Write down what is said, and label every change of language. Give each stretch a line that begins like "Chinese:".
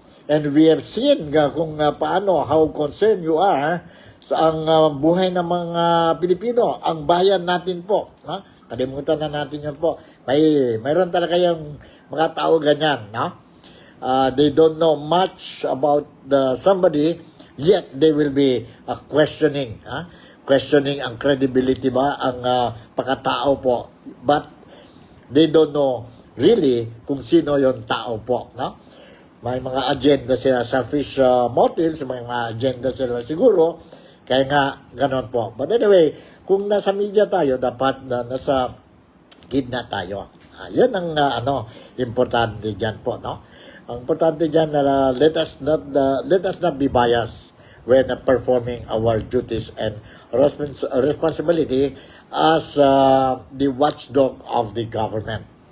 English: And we have seen
Filipino: kung paano,
English: how concerned you are
Filipino: sa ang buhay ng mga Pilipino, ang bayan natin po. Kalimutan na natin yun po. Mayroon talaga yung mga tao ganyan.
English: They don't know much about somebody, yet they will be questioning.
Filipino: Questioning ang credibility ba, ang pagkatao po.
English: But they don't know really
Filipino: kung sino yung tao po. may mga agenda sila,
English: selfish motives,
Filipino: may mga agenda sila siguro, kaya nga, ganon po.
English: But anyway,
Filipino: kung nasa media tayo, dapat nasa gitna tayo. Yan ang importante dyan po, no? Ang importante dyan na
English: let us not be biased when performing our duties and responsibility as the watchdog of the government.